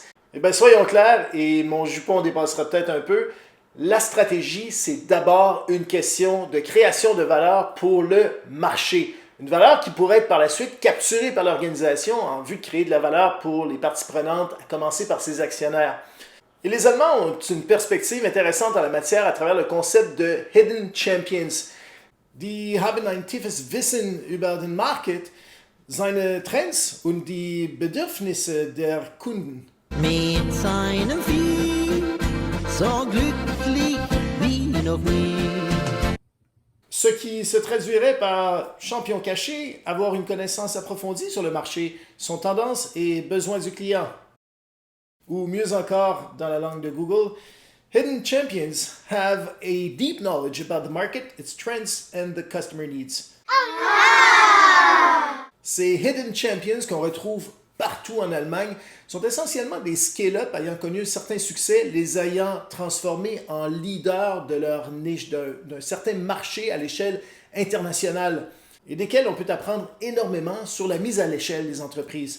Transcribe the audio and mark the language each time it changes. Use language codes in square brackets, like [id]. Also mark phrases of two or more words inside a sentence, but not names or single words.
[fr] Eh bien, soyons clairs, et mon jupon dépassera peut-être un peu, la stratégie, c'est d'abord une question de création de valeur pour le marché. Une valeur qui pourrait être par la suite capturée par l'organisation en vue de créer de la valeur pour les parties prenantes, à commencer par ses actionnaires. Et les Allemands ont une perspective intéressante en la matière à travers le concept de [en] Hidden Champions. [de] Die haben ein tiefes Wissen über den Markt, seine Trends und die Bedürfnisse der Kunden. Mit seinem Vieh, so glücklich wie noch nie. [fr] Ce qui se traduirait par champion caché, avoir une connaissance approfondie sur le marché, son tendance et besoins du client. Ou mieux encore, dans la langue de Google, [en] hidden champions have a deep knowledge about the market, its trends and the customer needs. [fr] Ces [en] hidden champions [fr] qu'on retrouve partout en Allemagne sont essentiellement des scale-up ayant connu un certain succès, les ayant transformés en leaders de leur niche, d'un certain marché à l'échelle internationale, et desquels on peut apprendre énormément sur la mise à l'échelle des entreprises.